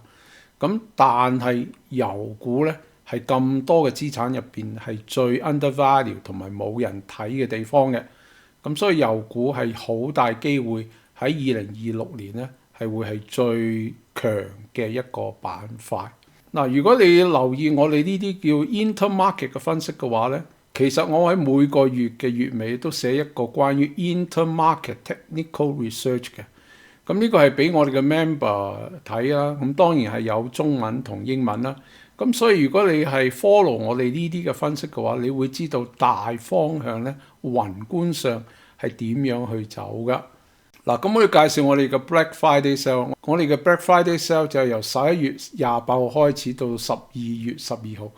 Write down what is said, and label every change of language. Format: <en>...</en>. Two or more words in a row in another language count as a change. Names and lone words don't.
<yue>咁但係油股咧係咁多嘅資產入邊係最 undervalue 同埋冇人睇嘅地方嘅，咁所以油股係好大機會喺2026年咧係會係最強嘅一個板塊。嗱，如果你留意我哋呢啲叫 intermarket 嘅分析嘅話咧，其實我喺每個月嘅月尾都寫一個關於</yue> <en>intermarket technical research</en> <yue>嘅，咁呢個係俾我哋嘅 member 睇啦。咁當然係有中文同英文啦。咁所以如果你係 follow 我哋呢啲嘅分析嘅話，你會知道大方向咧，宏觀上係點樣去走噶。嗱，咁我要介紹我哋嘅 Black Friday Sale。我哋嘅 Black Friday Sale 就係由11月28號開始到12月12號。</yue>